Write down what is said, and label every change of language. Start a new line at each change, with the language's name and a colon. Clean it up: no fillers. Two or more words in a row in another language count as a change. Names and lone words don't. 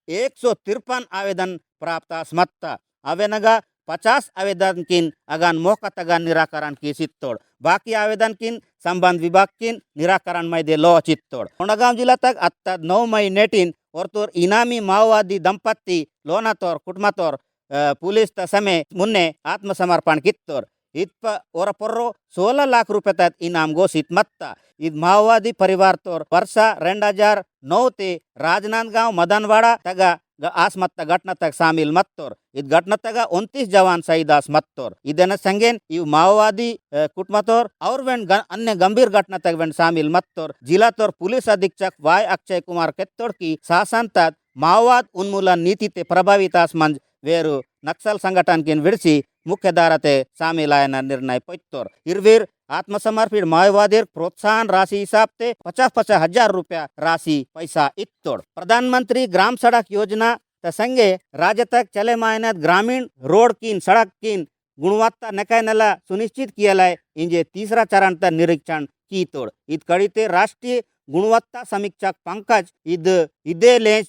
Gondi: 153
Hindi: आवेदन प्राप्त
Gondi: आसमत्ता अवेनगा 50 आवेदन किन अगान मौका तगान निराकरण की चित्तोड़ बाकी आवेदन किन संबंध विभाग किन निराकरण में दे लो चित्तोड़ कोंडागांव जिला तक अत्ता 9 मई नेटिन और तोर इनामी माओवादी दंपत्ति लोना तोर कुटुंब तोर पुलिस समय मुन्ने आत्मसमर्पण कित्तोर इत्प और पर्रो 16
Hindi: लाख रुपये तक इनाम घोषित
Gondi: मत्ता इद माओवादी परिवार तोर वर्षा 2009 ते राजनांदगांव मदनवाड़ा तगा आसमत्ता घटना तक शामिल मत्तोर इद घटना तगा 29 जवान शहीद आसमत्तोर इदन संगेन इव माओवादी कुटमतोर और वेन अन्य
Hindi: गंभीर घटना
Gondi: तक वेन शामिल मत्तोर जिला तोर
Hindi: पुलिस अधीक्षक
Gondi: वाय अक्षय कुमार केत्तोर की शासन तक
Hindi: माओवाद उन्मूलन नीति
Gondi: ते प्रभावित आसमंज वेरु नक्सल संगठन किन विड़सी मुख्य धाराते शामिल आयन निर्णय पैत्तोर इरवीर आत्मसमर्पित माओवादी
Hindi: प्रोत्साहन राशि हिसाब से
Gondi: 50-50
Hindi: हजार रुपया राशि पैसा
Gondi: इत्तोड़ प्रधानमंत्री ग्राम सड़क योजना संगे राज्य तक चले मायनत ग्रामीण रोड किन सड़क किन गुणवत्ता नकायनला सुनिश्चित किया लाए इंजे
Hindi: तीसरा चरण
Gondi: तक निरीक्षण की तोड़ इत कड़ीते
Hindi: राष्ट्रीय गुणवत्ता समीक्षक
Gondi: पंकज इदे लेंच